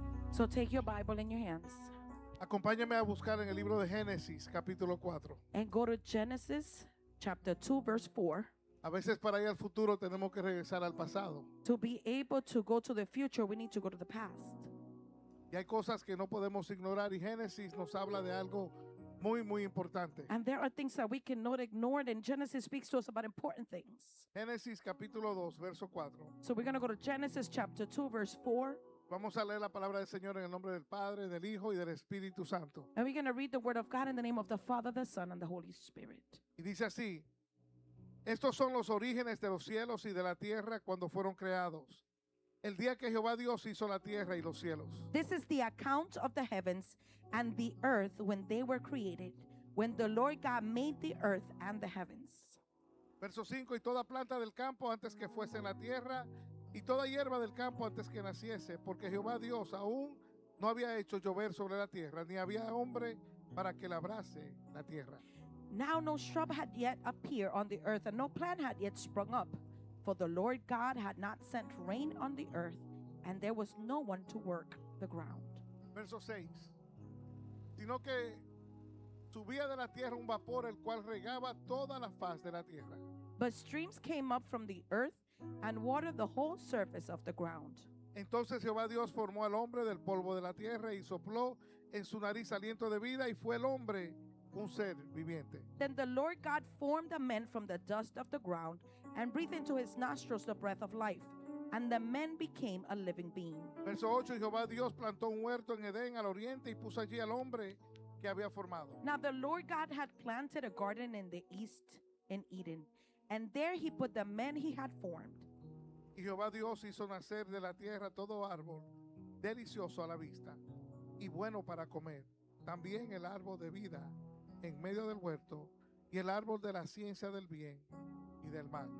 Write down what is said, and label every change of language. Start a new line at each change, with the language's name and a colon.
English: So take your Bible in your hands
Spanish: acompáñame a buscar en el libro de Génesis, capítulo 4.
English: and go to Genesis chapter 2, verse 4.
Spanish: A veces para ir al futuro tenemos que regresar al pasado.
English: To be able to go to the future, we need to go to the past.
Spanish: Y hay cosas que no podemos ignorar y Génesis nos habla de algo muy importante.
English: And there are things that we cannot ignore, and Genesis speaks to us about important things.
Spanish: Génesis capítulo 2, verso 4.
English: So we're going to go to Genesis chapter 2, verse 4.
Spanish: Vamos a leer la palabra del Señor en el nombre del Padre, del Hijo y del Espíritu Santo.
English: And we're going to read the word of God in the name of the Father, the Son, and the Holy Spirit.
Spanish: Y dice así: estos son los orígenes de los cielos y de la tierra cuando fueron creados. El día que Jehová Dios hizo la tierra y los cielos.
English: This is the account of the heavens and the earth when they were created, when the Lord God made the earth and the heavens.
Spanish: Verso 5: y toda planta del campo antes que fuese en la tierra, y toda hierba del campo antes que naciese, porque Jehová Dios aún no había hecho llover sobre la tierra, ni había hombre para que labrase la tierra.
English: Now no shrub had yet appeared on the earth, and no plant had yet sprung up, for the Lord God had not sent rain on the earth, and there was no one to work the ground.
Spanish: Verso 6: sino que subía de la tierra un vapor el cual regaba toda la faz de la tierra.
English: But streams came up from the earth and watered the whole surface of the ground.
Spanish: Entonces Jehová Dios formó al hombre del polvo de la tierra y sopló en su nariz aliento de vida, y fue el hombre un ser viviente.
English: Then the Lord God formed a man from the dust of the ground and breathed into his nostrils the breath of life, and the man became a living being.
Spanish: Verso 8: y Jehová Dios plantó un huerto en Edén al oriente y puso allí al hombre que había formado.
English: Now the Lord God had planted a garden in the east in Eden, and there he put the man he had formed.
Spanish: Y Jehová Dios hizo nacer de la tierra todo árbol delicioso a la vista y bueno para comer. También el árbol de vida en medio del huerto y el árbol de la ciencia del bien y del mal.